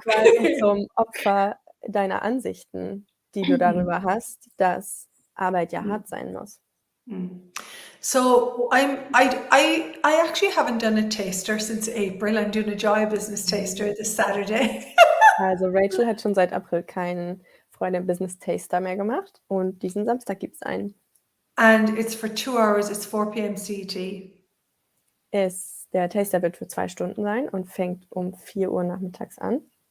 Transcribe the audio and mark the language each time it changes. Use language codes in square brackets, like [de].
[de] quasi zum Opfer deiner Ansichten, die du darüber hast, dass Arbeit ja hart sein muss. [en] So I actually haven't done a taster since April. I'm doing a Joy Business taster this Saturday. [de] Also Rachel hat schon seit April keinen Freude im Business Taster mehr gemacht und diesen Samstag gibt es einen. [en] And it's for 2 hours. It's 4 p.m. CET. [de] Der Taster wird für 2 Stunden sein und fängt um 4 Uhr nachmittags an.